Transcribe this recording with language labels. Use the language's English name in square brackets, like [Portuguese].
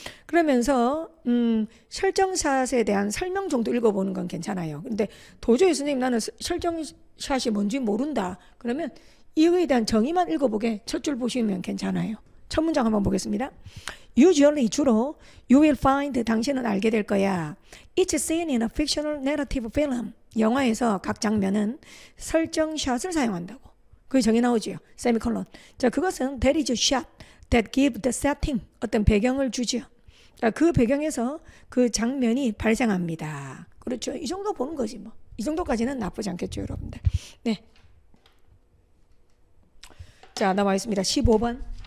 [Korean] 그러면서 설정샷에 대한 설명 정도 읽어보는 건 괜찮아요. 근데 도저히 선생님 나는 설정샷이 뭔지 모른다. 그러면 이거에 대한 정의만 읽어보게 첫 줄 보시면 괜찮아요. 첫 문장 한번 보겠습니다. [English] Usually [Korean] 주로 [English] you will find [Korean] 당신은 알게 될 거야. [English] Each scene in a fictional narrative film. [Korean] 영화에서 각 장면은 설정샷을 사용한다고. 그 정의 나오죠. 세미콜론. 자, 그것은 [English] that is a shot that give the setting. [Korean] 어떤 배경을 주죠. 자, 그 배경에서 그 장면이 발생합니다. 그렇죠. 이 정도 보는 거지 뭐. 이 정도까지는 나쁘지 않겠죠, 여러분들. 네. 자, 나와 있습니다. 15번.